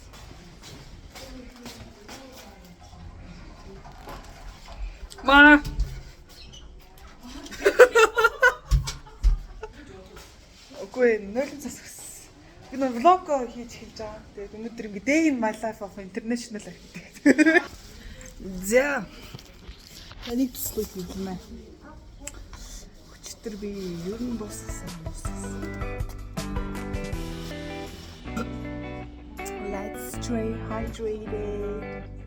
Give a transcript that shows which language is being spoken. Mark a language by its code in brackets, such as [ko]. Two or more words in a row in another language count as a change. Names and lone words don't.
[mn] Ma! Үгүй Nolentos гэсэн. Би нэг влог хийж хэлж байгаа. Тэгээд өнөөдөр ингэ [en] day in my life of international architect. [mn] За. Энийг туслах юм аа. Өчтөр би ер нь дууссан. [en] Let's stay hydrated.